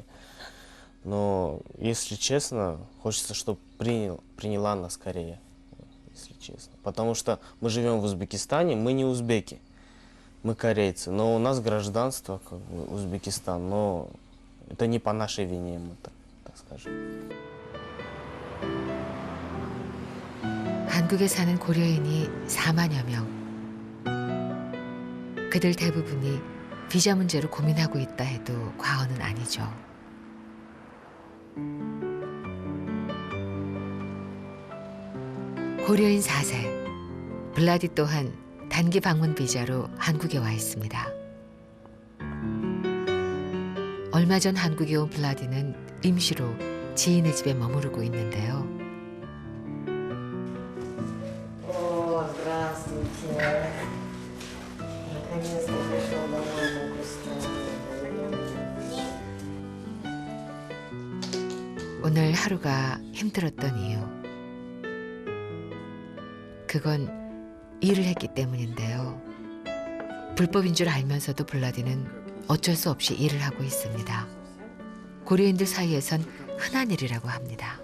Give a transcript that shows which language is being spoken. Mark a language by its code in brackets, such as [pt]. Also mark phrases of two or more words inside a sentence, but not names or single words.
[ru] Но, если честно, хочется, чтобы приняла нас Корея, если честно. Потому что мы живем в Узбекистане, мы не узбеки, мы корейцы. Но у нас гражданство, как бы, Узбекистан, но это не по нашей вине, мы так скажем. [ko] 한국에 사는 고려인이 4만여 명. 그들 대부분이 비자 문제로 고민하고 있다 해도 과언은 아니죠. 고려인 4세, 블라디 또한 단기 방문 비자로 한국에 와 있습니다. 얼마 전 한국에 온 블라디는 임시로 지인의 집에 머무르고 있는데요. [ru] Здравствуйте. Наконец-то пришел домой в августе. [ko] 오늘 하루가 힘들었던 이유. 그건 일을 했기 때문인데요. 불법인 줄 알면서도 블라디는 어쩔 수 없이 일을 하고 있습니다. 고려인들 사이에선 흔한 일이라고 합니다.